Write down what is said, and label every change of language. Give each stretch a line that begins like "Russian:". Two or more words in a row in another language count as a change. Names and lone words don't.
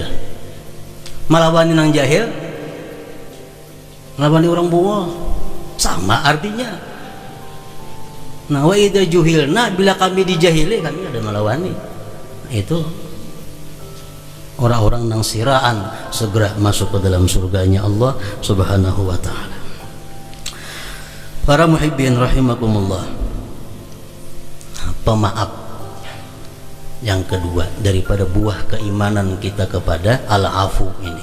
Banjar: Melawani nang jahil, melawani orang bohong, sama artinya. Nah,
Arabic: وإذا جهلنا,
Banjar: bila kami dijahili, kami ada melawani. Itu orang-orang nang siraan segera masuk ke dalam surganya Allah
Arabic: سبحانه وتعالى.
Banjar: Para
Arabic: محبين رحمكم الله,
Banjar: pemaaf yang kedua daripada buah keimanan kita kepada al-afu ini.